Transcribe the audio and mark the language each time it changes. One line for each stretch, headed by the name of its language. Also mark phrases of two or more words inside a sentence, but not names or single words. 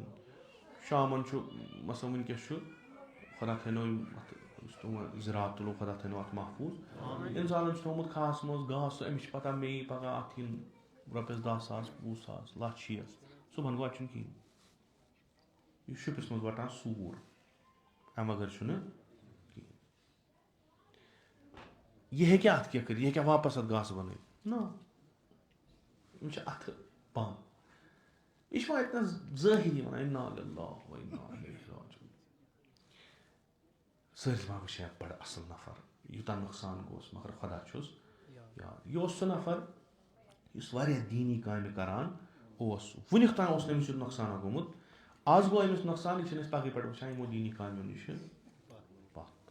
Kashmiri: شامن چھُ مثلاً وٕنکیٚس چھُ خۄدا تھٲینو اَتھ زِراعت تُلو خۄدا تھٲینو اَتھ محفوٗظ اِنسانن چھُ تھوٚمُت کھہس منٛز گاسہٕ أمِس چھِ پتہ مے یی پگاہ اَتھ یِن رۄپیس 10 ساس 20 ساس لچھ شیٖس صُبحن گوٚو اَتہِ چھُنہٕ کِہینۍ یہِ چھُ شُپِس منٛز وَٹان سوٗر اَمہِ بغٲر چھُنہٕ کِہینۍ. یہِ ہیٚکیٛاہ اَتھ کیٛاہ کٔرِتھ یہِ ہیٚکیٛاہ واپس اَتھ گاسہٕ بنٲیِتھ نہ یِم چھِ اَتھٕ بنٛد. یہِ چھُ وۄنۍ اَتِنس ظٲہِری وَنان
Arabic: اِنا لِلہ و اِنا اِلیہ راجعون.
Kashmiri: سٲلِم وۄنۍ وٕچھ بڑٕ اصل نفر یوٗتاہ نۄقصان گوٚوس مگر خۄدا چھُس یاد. یہِ اوس سُہ نفر یُس واریاہ دیٖنی کامہِ کران اوس وُنیُک تام اوس نہٕ أمِس یُتھ نۄقصانا گوٚمُت آز گوٚو أمِس نۄقصان یہِ چھِنہٕ أسۍ پگہٕے پٮ۪ٹھ وٕچھان یِمو دیٖنی کامیو نِش پتھ.